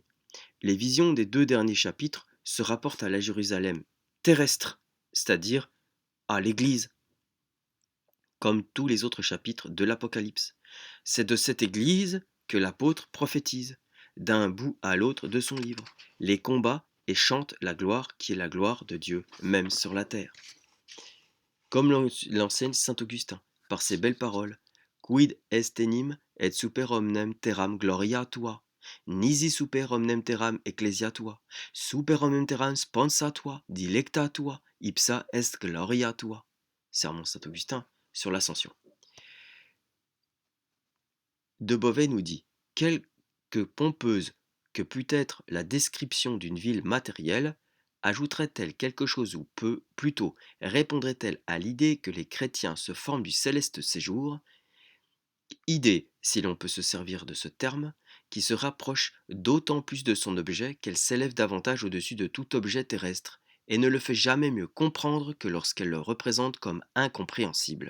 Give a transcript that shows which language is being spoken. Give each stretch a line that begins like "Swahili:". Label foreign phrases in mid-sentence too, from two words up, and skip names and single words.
French: Les visions des deux derniers chapitres se rapportent à la Jérusalem terrestre, c'est-à-dire à l'Église, comme tous les autres chapitres de l'Apocalypse. C'est de cette Église que l'apôtre prophétise, d'un bout à l'autre de son livre, les combats et chante la gloire qui est la gloire de Dieu, même sur la terre. Comme l'enseigne saint Augustin, par ses belles paroles,
Latin: Quid est enim et super omnem terram gloria tua, nisi super omnem terram ecclesia tua, super omnem terram sponsa tua, dilecta tua, ipsa est gloria tua.
French: Sermon saint Augustin sur l'Ascension. De Beauvais nous dit « Quelque pompeuse que pût être la description d'une ville matérielle, ajouterait-elle quelque chose ou peu, plutôt répondrait-elle à l'idée que les chrétiens se forment du céleste séjour, idée, si l'on peut se servir de ce terme, qui se rapproche d'autant plus de son objet qu'elle s'élève davantage au-dessus de tout objet terrestre, et ne le fait jamais mieux comprendre que lorsqu'elle le représente comme incompréhensible.